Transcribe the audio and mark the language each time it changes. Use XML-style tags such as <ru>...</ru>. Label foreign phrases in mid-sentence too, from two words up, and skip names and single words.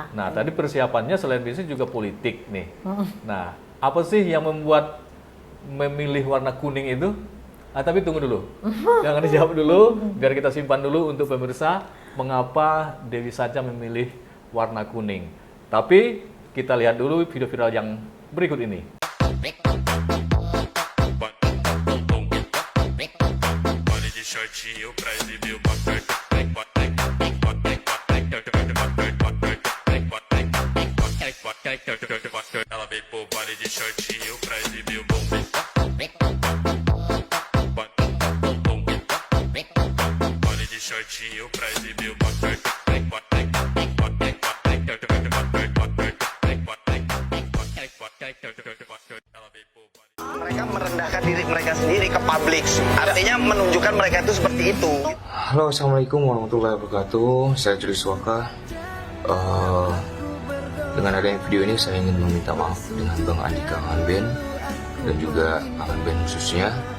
<id>Nah, tadi persiapannya selain bisnis juga politik nih. Nah, apa sih yang membuat memilih warna kuning itu? Tapi tunggu dulu. Jangan dijawab dulu, biar kita simpan dulu untuk pemirsa mengapa Dewi Sacha memilih warna kuning. Tapi kita lihat dulu video viral yang berikut ini.</id> <pt>Ela veio pro baile de shortinho pra exibir o bumbum. Baile de shortinho pra exibir o bumbum. Ela veio pro baile.</pt> <id>Mereka merendahkan diri mereka sendiri ke publik, artinya menunjukkan mereka itu seperti itu.</id> <ar>Halo, السلام عليكم ورحمة الله وبركاته.</ar> <id>Saya Juli Swaka. Dengan adanya video ini saya ingin meminta maaf dengan Bang Andika Angan dan juga Angan Band khususnya.</id>